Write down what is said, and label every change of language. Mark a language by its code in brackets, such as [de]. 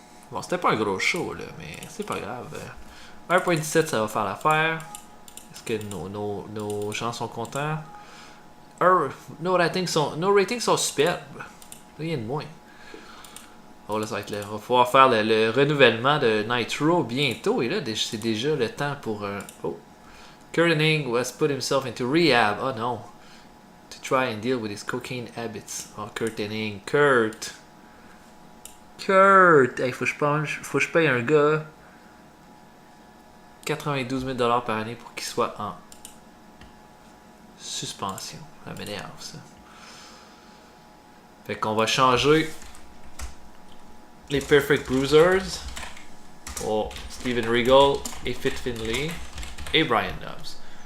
[fr] Bon, c'était pas un gros show, là, mais c'est pas grave. 1.17, ça va faire l'affaire. Est-ce que nos gens sont contents? Nos ratings sont superbes. Rien de moins. Oh là, ça va être là. On va pouvoir faire le renouvellement de Nitro bientôt. Et là, c'est déjà le temps pour... oh. [en] Kurt Hennig has put himself into rehab. [fr] Oh non. [en] To try and deal with his cocaine habits. Oh, Kurt Hennig. Kurt. [fr] Hey, faut que je paye un gars 92 000 $ par année pour qu'il soit en suspension. Ça m'énerve, ça. Fait qu'on va changer les Perfect Bruisers pour Steven Regal et Fit Finlay et Brian Dobbs.